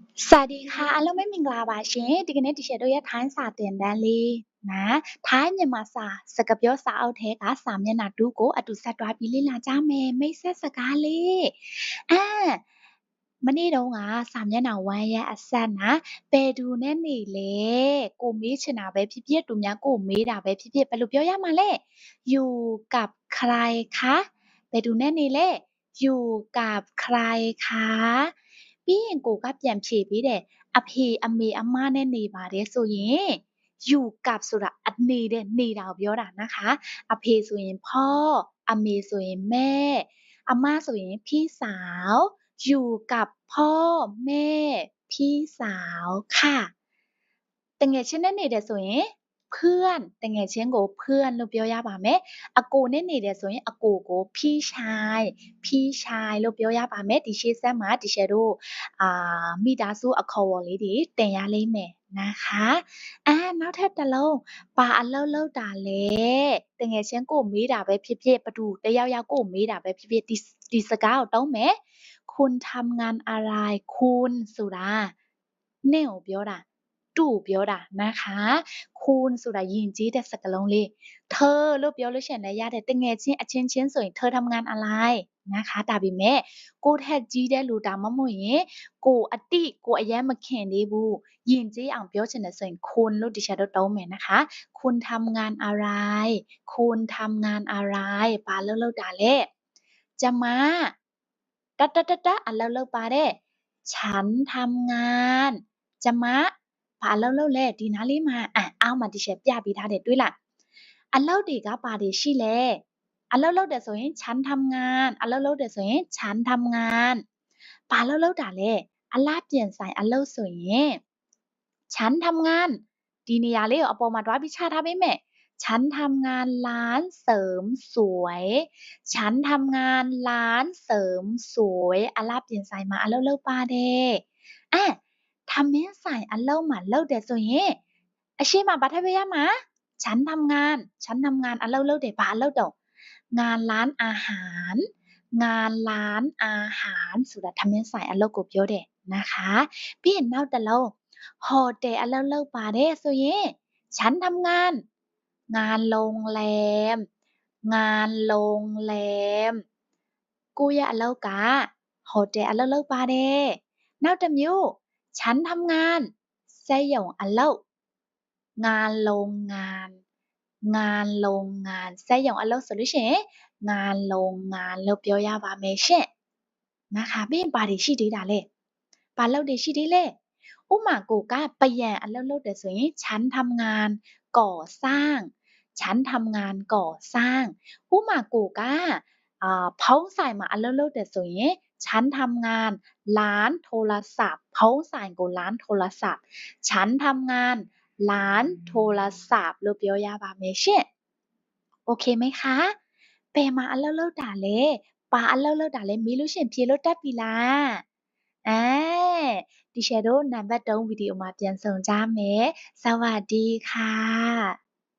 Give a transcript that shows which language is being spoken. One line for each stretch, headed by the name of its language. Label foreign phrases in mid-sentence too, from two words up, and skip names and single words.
Thai: สวัสดีค่ะ
Burmese: အားလုံးပဲမင်္ဂလာပါရှင်ဒီကနေ့ဒီချက်တို့ရဲ့ထိုင်းစာသင်တန်းလေးနော်ထိုင်းမြန်မာစာစကားပြောစာအုပ်ထဲကစာမျက်နှာ2ကိုအတူ ဆက်တွားပြီးလေ့လာကြမယ်မိတ်ဆက်စကားလေးမနေ့တုန်းကစာမျက်နှာ1ရဲ့အဆက်နာဘယ်သူနဲ့နေလဲကို မေးချင်တာပဲဖြစ်ဖြစ်သူများကိုမေးတာပဲဖြစ်ဖြစ်ဘယ်လိုပြောရမှာလဲ
Thai: อยู่กับใครคะ
Burmese: ဘယ်သူနဲ့နေလဲ
Thai: อยู่กับใครคะ
Burmese: ပြီးရင်ကိုကပြန်ဖြေပေးတယ်အဖေအမေအမနဲ့နေပါတယ်ဆိုရင်
Thai: อยู่กับ
Burmese: ဆိုတာနေတဲ့နေတာကိုပြောတာ
Thai: นะคะ
Burmese: အဖေဆိုရင်พ่อအမေဆိုရင်แม่အမဆိုရင်พี่สาว
Thai: อยู่กับพ่อแม่พี่สาวค่ะ
Burmese: တငယ်ချင်းနဲ့နေတယ် ဆိုရင်เพื่อนတငယ်ချင်းကိုเพื่อนလို့ပြောရပါမယ်အကိုနဲ့နေတယ်ဆိုရင်အကိုကိုพี่ชายလို့ပြောရပါမယ်ဒီရှေ့ဆက်မှာဒီရှယ်တို့မိသားစုအခေါ်အဝေါ်လေးတွေတင်ရလိမ့်မယ်
Thai: นะคะ
Burmese: နောက်ထပ်တစ်လုံးဘာအလုပ်လုပ်တာလဲတငယ်ချင်းကိုမေးတာပဲဖြစ်ဖြစ်ဘသူတယောက်ယောက်ကိုမေးတာပဲဖြစ်ဖြစ်ဒီစကားကိုသုံးမယ်
Thai: คุณทำงานอะไร
Burmese: คุณဆိုတာနဲ့ကိုပြောတာတူပြောတာ
Thai: นะคะ
Burmese: คุณဆိုတာယဉ်ကျေးတဲ့စကားလုံးလေးเธอလို့ပြောလို့ရှိရင်လည်းရတယ်တငယ်ချင်းအချင်းချင်းဆိုရင်
Thai: เธอทำงานอะไรนะคะ
Burmese: ဒါပေမဲ့ကိုထက်ကြီးတဲ့လူဒါမှမဟုတ်ရင်ကိုအတိကိုအရင်မခင်သေးဘူးယဉ် ကျေးအောင်ပြောချင်တယ်ဆိုရင်คุณလို့ဒီချက်တော့သုံးမယ်
Thai: นะคะคุณทำงานอะไรคุณทำงานอะไร
Burmese: ဘာလုပ်တာလဲจะมาအလုပ်လုပ်ပါတယ်
Thai: ฉันทำงานจะมา
Burmese: ဘာအလုပ်လုပ်လဲဒီနားလေးမှာအောက်မှာဒီချက်ပြပေး ထားတယ်တွေ့လားအလုပ်တွေကဘာတွေရှိလဲအလုပ်လုပ်တယ်ဆိုရင်
Thai: ฉันทำงาน
Burmese: အလုပ်လုပ်တယ်ဆိုရင်
Thai: ฉันทำงาน
Burmese: ဘာအလုပ်လုပ်တာလဲအလားပြင် ဆိုင်အလုပ်ဆိုရင်
Thai: ฉันทำงาน
Burmese: ဒီနေရာလေးကိုအပေါ်မှာတွားပြီးချထားပေးမယ်
Thai: ฉันทำงานร้านเสริมสวย ฉันทำงานร้านเสริมสวย
Burmese: အလားပြင်ဆိုင်မှာအလုပ်လုပ်ပါတယ်ထမင်းဆိုင်အလုပ်မှာလုပ်တယ်ဆိုရင်အရှိမဘာထပ်ပေးရမှာ
Thai: ฉันทำงาน
Burmese: အလုပ်လုပ်တယ်ဘာအလုပ်တော့
Thai: งานร้านอาหารงานร้านอาหาร
Burmese: ဆိုတာထမင်းဆိုင်အလုပ်ကိုပြောတယ်
Thai: นะคะ
Burmese: ပြီးရင်နောက်တစ်လုံးဟိုတယ်အလုပ်လုပ်ပါတယ်ဆိုရင်
Thai: ฉันทำงานงานโรงแรม
Burmese: ကိုယ့်ရဲ့အလုပ်ကဟိုတယ်အလုပ်လုပ်ပါတယ်နောက်တစ်မျိုး
Thai: ฉันทำงาน
Burmese: စက်ရုံအလုပ်
Thai: งานโรงงาน
Burmese: စက်ရုံအလုပ်ဆိုလို့ရှိရင်
Thai: งานโรงงาน
Burmese: လို့ ပြောရပါမယ်ရှင်
Thai: นะคะ
Burmese: ပြီးရင်ဘာတွေရှိသေးတာလဲဘာလုပ်တွေရှိသေးလဲဥမာကိုကပယံအလုပ်လုပ် တယ်ဆိုရင်
Thai: ฉันทำงานก่อสร้างฉันทำงานก่อสร้างဥမာကိုကဖုံးဆိုင်
Burmese: မှာအလုပ်လုပ်တယ်ဆိုရင်
Thai: ฉันทำงานร้านโทรศัพท์
Burmese: ဖုံးဆိုင်ကို
Thai: ร้านโทรศัพท์ฉันทำงานร้านโทรศัพท์
Burmese: လို့ပြောရပါမယ်ရှင်
Thai: โอเคไหมคะ
Burmese: ဘယ်မှာအလုပ်လုပ်တာလဲဘာအလုပ်လုပ်တာလဲမေးလို့ရှိရင်ဖြေလို့တတ်ပြီလားဒီရှယ်တို့နံပါတ်3ဗီဒီယိုမှာပြန်ဆုံကြမယ်
Thai: စวัสดีค่ะ